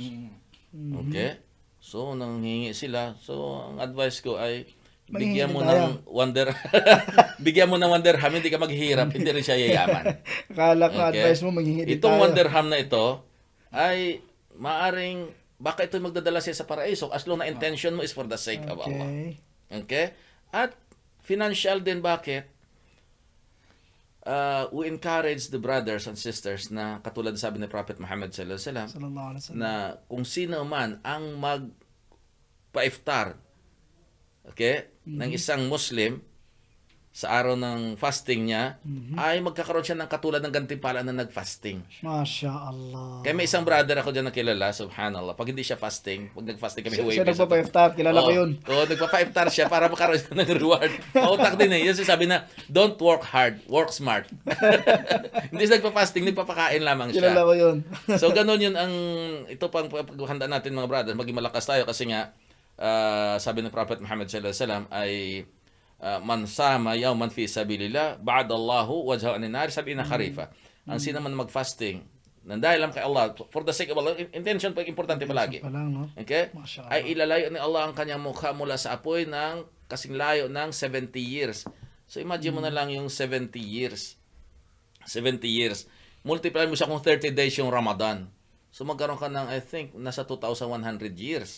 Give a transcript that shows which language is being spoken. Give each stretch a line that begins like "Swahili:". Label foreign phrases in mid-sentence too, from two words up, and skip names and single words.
Filipino: Okay? So, nanghingi sila. So, ang advice ko ay bigyan mo ng bigyan mo ng 1 dirham, hindi ka maghihirap, hindi rin siya yayaman. Akala ko Okay? advice mo, manghingi din Itong tayo. 1 dirham na ito ay maaring baka ito magdadala siya sa paraiso
English: as long
Filipino: na intention mo
English: is for the sake of Allah.
Filipino: Okay. Okay? At financial din, bakit?
English: We encourage the brothers and sisters
Filipino: na katulad sabi ni Prophet Muhammad
Arabic: صلى الله عليه وسلم صلى الله عليه وسلم.
Filipino: na kung sino man ang magpa-iftar, okay, ng isang Muslim sa araw ng fasting niya, ay magkakaroon siya ng katulad ng gantimpala na nag-fasting.
Arabic: ما شاء الله.
Filipino: Kaya may isang brother ako dyan na kilala, subhanallah, pag hindi siya fasting, pag nag-fasting kami, Siya nagpapa-iftar, kilala ko yun. Oo, nagpapa-iftar siya para makaroon siya ng reward. Pautak din eh. Yan sabi na,
English: don't work hard, work smart.
Filipino: Hindi siya nagpa-fasting, nagpapakain lamang siya. Kilala ko yun. So, ganun yun ang, ito pang paghanda natin mga brothers, maging malakas tayo kasi nga, sabi ng Prophet Muhammad
Arabic: صلى الله عليه وسلم
Filipino: ay,
Arabic: من صام يوما في سبيل الله باعد الله وجهه عن النار سبعين خريفا.
Filipino: Ang sino man mag-fasting nang dahil lang kay Allah,
English: for the sake of Allah,
Filipino: intention pa importante palagi. Pa lang, no? Okay?
Arabic: ما شاء الله.
Filipino: Ay ilalayo ni Allah ang kanyang mukha mula sa apoy ng kasing layo ng 70 years. So imagine mo na lang yung 70 years. 70 years. Multiply mo siya kung 30 days yung Ramadan. So magkaroon ka ng,
English: I think,
Filipino: nasa 2,100 years.